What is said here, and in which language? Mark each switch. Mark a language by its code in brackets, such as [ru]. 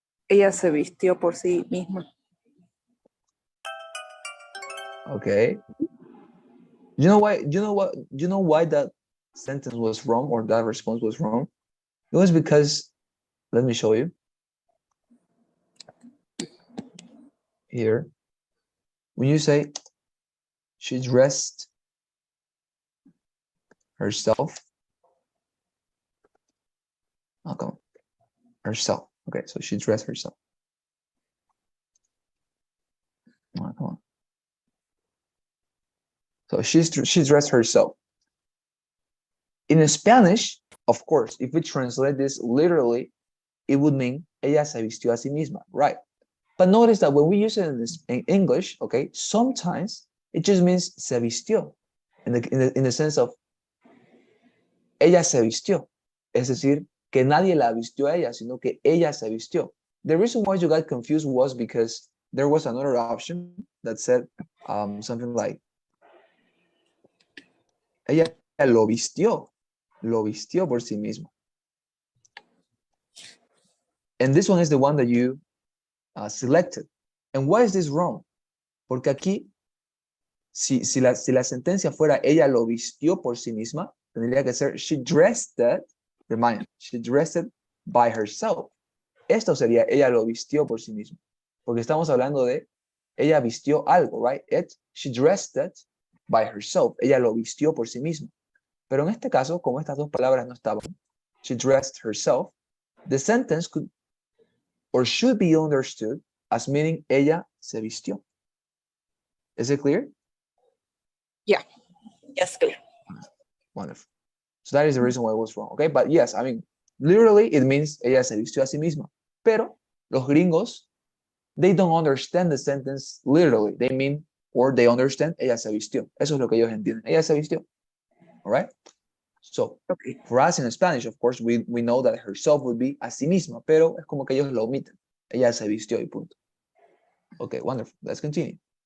[es] Ella se vistió por sí misma. [en] Okay. You know why that sentence was wrong or that response was wrong? It was because, let me show you. Here, when you say she dressed herself. Oh, come on. Herself. Okay, so she dressed herself. Oh, come on. So she dressed herself. In Spanish, of course, if we translate this literally, it would mean [es] ella se vistió a sí misma, [en] right? But notice that when we use it in English, okay, sometimes it just means [es] se vistió, [en] in the sense of [es] ella se vistió. Es decir, que nadie la vistió a ella, sino que ella se vistió. [en] The reason why you got confused was because there was another option that said something like [es] ella lo vistió por sí misma. [en] And this one is the one that you selected. And why is this wrong? [es] Porque aquí, si la sentencia fuera ella lo vistió por sí misma, tendría que ser [en] she dressed it, remind, she dressed it by herself. [es] Esto sería ella lo vistió por sí misma. Porque estamos hablando de ella vistió algo, right? [en] She dressed it by herself. [es] Ella lo vistió por sí misma. Pero en este caso, como estas dos palabras no estaban, [en] she dressed herself, the sentence could or should be understood as meaning [es] ella se vistió. [en] Is it clear? Yeah. Yes, clear. Wonderful. So that is the reason why it was wrong, okay? But yes, I mean, literally it means [es] ella se vistió a sí misma. Pero los gringos, [en] they don't understand the sentence literally. They mean, or they understand, [es] ella se vistió. Eso es lo que ellos entienden. Ella se vistió. [en] All right? So, Okay. for us in Spanish, of course, we know that herself would be [es] a sí misma, pero es como que ellos lo omiten. Ella se vistió y punto. [en] Okay, wonderful. Let's continue.